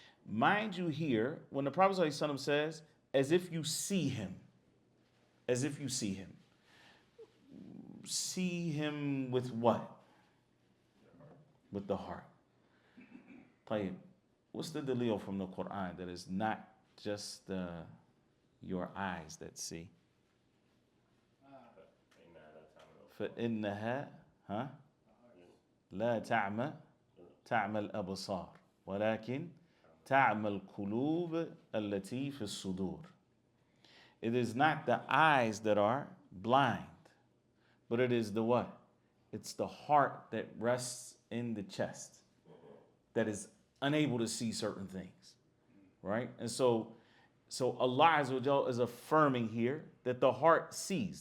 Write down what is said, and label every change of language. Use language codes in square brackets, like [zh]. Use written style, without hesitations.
[en] Mind you here, when the Prophet ﷺ says, as if you see him, as if you see him. See him with what? With the heart. Tayyib, what's the dalil from the Quran that is not just your eyes that see? [ar] فإنها لا تعمى الأبصار ولكن تعمى القلوب التي في الصدور. [en] It is not the eyes that are blind, but it is the what? It's the heart that rests in the chest that is unable to see certain things, right? And so Allah Azza wa Jal is affirming here that the heart sees.